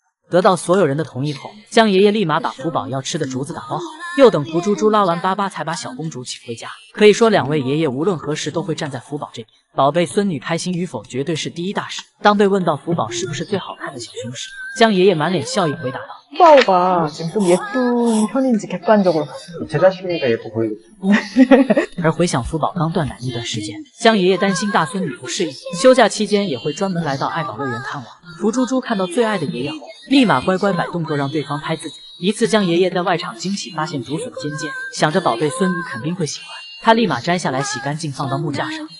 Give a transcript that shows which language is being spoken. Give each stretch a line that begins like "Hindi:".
Chinese: 得到所有人的同意后，江爷爷立马把福宝要吃的竹子打包好，又等福猪猪拉完粑粑才把小公主请回家。可以说2位爷爷无论何时都会站在福宝这边，宝贝孙女开心与否绝对是第一大事。当被问到福宝是不是最好看的小熊时，江爷爷满脸笑意回答道：
Korean: 푸바오가 지금 좀 예쁜 편인지 객관적으로 봤어요. 제 자식이니까 예뻐 보이고.
Chinese: 而回想福宝刚断奶那段时间，江爷爷担心大孙女不适应，休假期间也会专门来到爱宝乐园看望。福猪猪看到最爱的爷爷后，立马乖乖摆动作让对方拍自己。一次江爷爷在外场惊喜发现竹笋尖尖，想着宝贝孙女肯定会喜欢，他立马摘下来洗干净放到木架上。